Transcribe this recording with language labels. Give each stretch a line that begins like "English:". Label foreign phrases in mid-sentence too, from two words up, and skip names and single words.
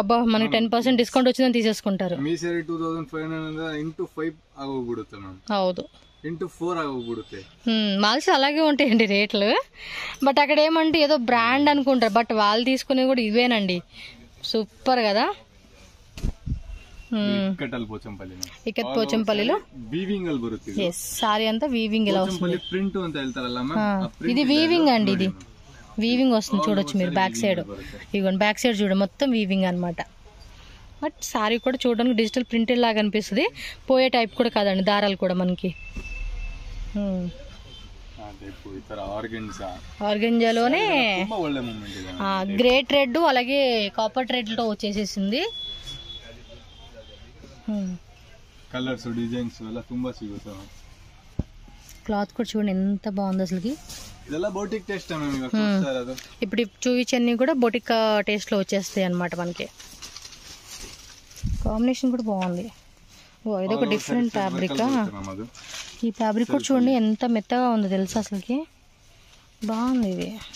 Telugu: అబ్బా మనకి 10% డిస్కౌంట్ వచ్చిందని తీసేసుకుంటారు. ಹೌದು, మాల్స్ అలాగే ఉంటాయండి రేట్లు. బట్ అక్కడ ఏమంటే ఏదో బ్రాండ్ అనుకుంటారు, బట్ వాళ్ళు తీసుకునేవి కూడా ఇవేనండి. సూపర్ కదా. ಇಕ್ಕತ್ ಪೋಚಂಪಲ್ಲಿలో సారీ అంతా వీవింగ్ ఇలా వస్తుంది. ఇది వీవింగ్ అండి, ఇది వీవింగ్ వస్తుంది చూడొచ్చు మీరు.
English: back side
Telugu: ఇదిగోండి,
English: back side
Telugu: చూడ మొత్తం వీవింగ్ అనమాట. బట్ సారీ కూడా చూడడానికి
English: digital printed
Telugu: లాగా అనిపిస్తుంది. పోయే టైప్ కూడా కాదండి, దారాలు కూడా మనకి ఆర్గెంజాలోనే
English: great red
Telugu: అలాగే
English: copper red
Telugu: తో వచ్చేసేసింది.
English: colors designs
Kannada: ಎಲ್ಲ ತುಂಬಾ ಸಿಗುತ್ತೆ.
Telugu: క్లాత్ కూడా చూడండి ఎంత బాగుంది అసలుకి.
Kannada: ಇದೆಲ್ಲ
English: boutique taste
Telugu: ఇప్పుడు చూపించన్నీ కూడా
English: boutique taste
Telugu: లో వచ్చేస్తాయి అన్నమాట మనకి. కాంబినేషన్ కూడా బాగుంది. ఇదొక
English: different fabric.
Telugu: ఈ ఫ్యాబ్రిక్ కూడా చూడండి ఎంత మెత్తగా ఉందో తెలుసా అసలుకి. బాగుంది ఇది.